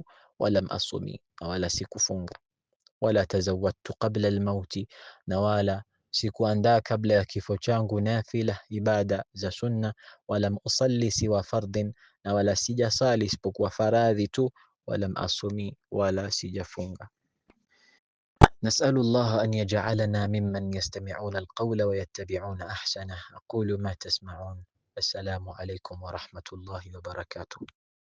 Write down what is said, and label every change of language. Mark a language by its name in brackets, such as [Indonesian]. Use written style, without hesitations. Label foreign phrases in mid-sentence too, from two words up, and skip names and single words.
[Arabic] ولم أصم, [Swahili] na wala sikufunga. [Arabic] ولا تزودت قبل الموت, [Swahili] na wala sikuandaa kabla ya kifo changu nafila, ibada za sunna. [Arabic] ولم أصل سوى فرض, [Swahili] na wala sijasali isipokuwa faradhi tu. [Arabic] ولم أصم, [Swahili] wala sijafunga. [Arabic] نسأل الله أن يجعلنا ممن يستمعون القول ويتبعون أحسنه. أقول ما تسمعون. السلام عليكم ورحمة الله وبركاته.